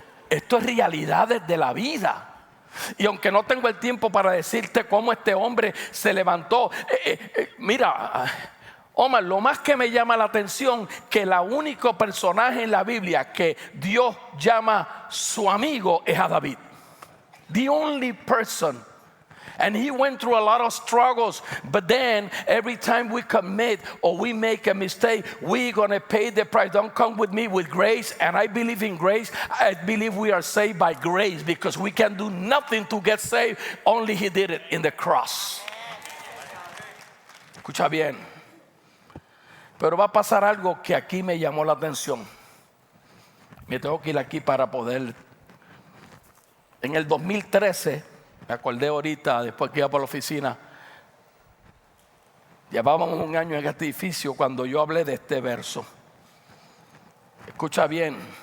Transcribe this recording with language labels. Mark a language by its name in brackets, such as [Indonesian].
[Spanish] Esto es realidades de la vida. Y aunque no tengo el tiempo para decirte cómo este hombre se levantó, mira, Omar, lo más que me llama la atención, que el único personaje en la Biblia que Dios llama su amigo es a David. [English] The only person. And he went through a lot of struggles, but then every time we commit or we make a mistake, we're going to pay the price. Don't come with me with grace, and I believe in grace. I believe we are saved by grace, because we can do nothing to get saved. Only he did it in the cross. [Spanish] Escucha bien. Pero va a pasar algo que aquí me llamó la atención. Me tengo que ir aquí para poder. En el 2013, me acordé ahorita, después que iba por la oficina, llevábamos un año en este edificio cuando yo hablé de este verso. Escucha bien.